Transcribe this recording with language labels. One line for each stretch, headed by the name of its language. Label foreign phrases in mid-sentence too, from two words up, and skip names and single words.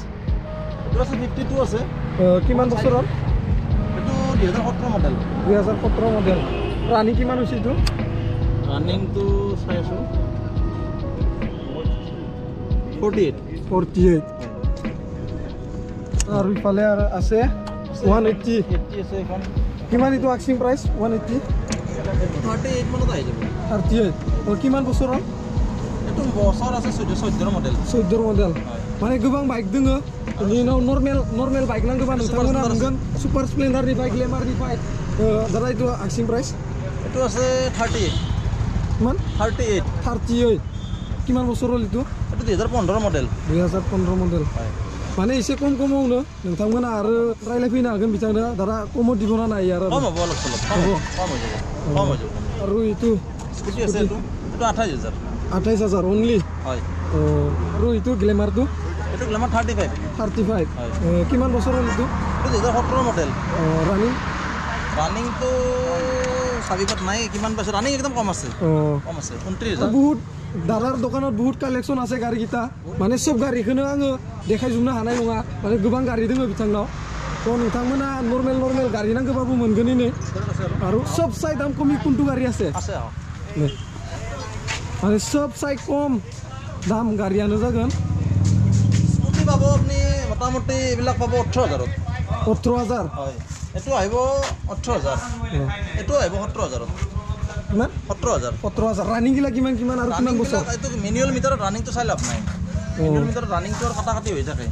Assamese: এটো 52 আছে কিমান বছৰৰ এটো 2017 মডেল 2017 মডেল ৰানি কিমান হৈছে এটো রানিং তো চাইছো 48 আৰু ইফালে আছে 180 আছে এখন কিমান এটো
English: asking price
Assamese: 180 38 মানত আহি যাব 38 কিমান বছৰৰ এটো বছৰ আছে 14 মডেল
Bodo: माने गोबां बाइक दोङो बिनि उनाव नर्मेल बाइक नांगौबा नोंथांमोना मोनगोन सुपार स्प्लेंडारनि बाइक ग्लेमारनि बाइक दादा एतो
English: asking price
Assamese: এটো আছে 38 কিমান 38 কিমান বছৰ হ'ল এটো এটো 2015 মডেল
Bodo: 2015 মডেল माने एसे कमावनो नोंथांमोना आरो रायलायफैनो हागोन बिथांनो दादा कमाव दिबना नायो आरो
Assamese: कम হ'ব অলপ চলপ কম হৈ যাব আৰু এটো স্কুটি আছে এটো 28000 28000 only হয় আৰু এটো গ্লেমাৰটো এইটো গ্লেমাৰ 35 35 হয়। কিমান বছৰ হ'ল এইটো এইটো 2017 মডেল ৰানিং ৰানিংটো চাবিপাত নাই কিমান পাইছে ৰানিং একদম কম আছে 29,000 বহুত দাদাৰ দোকানত বহুত কালেকশ্যন আছে গাড়ীকেইটা মানে চব
Bodo: গাড়ীखौनो आङो দেখাইজोबनो हानाय नङा মানে गोबां गाड़ी दङ बिथांनाव তো नोंथांमोना नर्मेल गाड़ी नांगौबाबो मोनगोनैनो आरो सब साइ दाम कमी कोनটো गाड़ी আছে
Assamese: আছে
Bodo: মানে सब साइ कम दाम गाड़ीयानो जागोन
Assamese: স্কুটি পাব আপুনি মোটামুটি এইবিলাক পাব 18,000 18,000 হয় এটো আহিব 18,000 এটো আহিব 17,000 কিমান 17,000 ৰানিং গিলা কিমান আৰু কিমান বছৰ এইটো মেনুৱেল মিটাৰত ৰানিংটো চাই লাভ নাই মেনুৱেল মিটাৰত ৰানিংটো আৰু কাটি হৈ থাকে